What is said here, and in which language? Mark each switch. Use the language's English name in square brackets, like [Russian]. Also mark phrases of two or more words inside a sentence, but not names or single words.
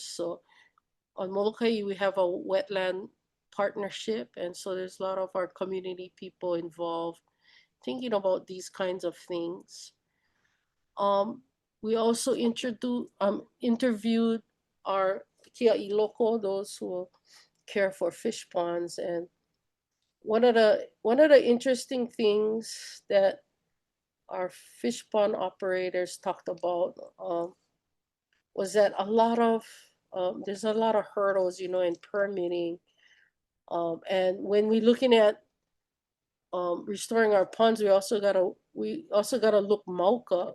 [English] So on Molokaʻi, we have a wetland partnership, and so there's a lot of our community people involved thinking about these kinds of things. We also interviewed our [Hawaiian] kiaʻi loko, [English] those who care for fish ponds, and one of the interesting things that our fish pond operators talked about was that there's a lot of hurdles, in permitting, and when we're looking at restoring our ponds, we also gotta look mauka.